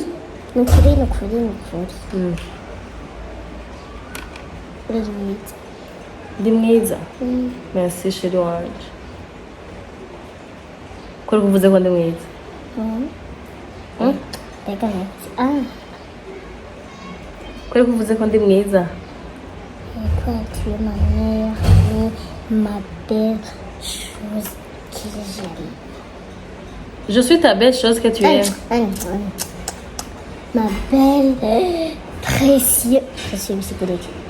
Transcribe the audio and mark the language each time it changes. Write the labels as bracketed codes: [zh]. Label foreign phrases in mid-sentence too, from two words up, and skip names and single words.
[rn] Uri mwiza. Ndi mwiza? [fr] Merci chérie [rn] wanje. Ko kuvuze ko ndi mwiza? Reka Ko kuvuze ko ndi mwiza? [fr] Quoi, tu es ma mère, ma belle chose que j'aime. Je suis ta belle chose que tu aimes. Ma belle, précieuse. Précieuse, c'est pour